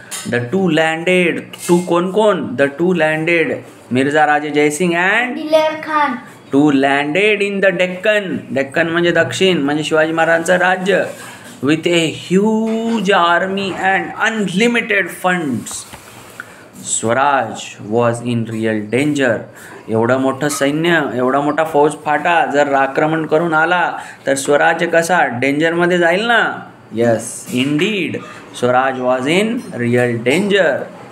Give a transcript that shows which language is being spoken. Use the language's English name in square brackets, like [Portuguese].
[English] The two landed. Two [Marathi] कोण कोण? [English] The two landed Mirza Raje Jaysingh and Diler Khan. Two landed in the Deccan. [Marathi] Deccan म्हणजे दक्षिण, म्हणजे शिवाजी महाराजांचं राज्य. [English] with a huge army and unlimited funds. Swaraj was in real danger. [Marathi] एवढं मोठं सैन्य, एवढा मोठा फौज फाटा जर आक्रमण करून आला तर स्वराज्य कसा? डेंजरमध्ये जाईल ना. [English] Yes indeed Swaraj was in real danger.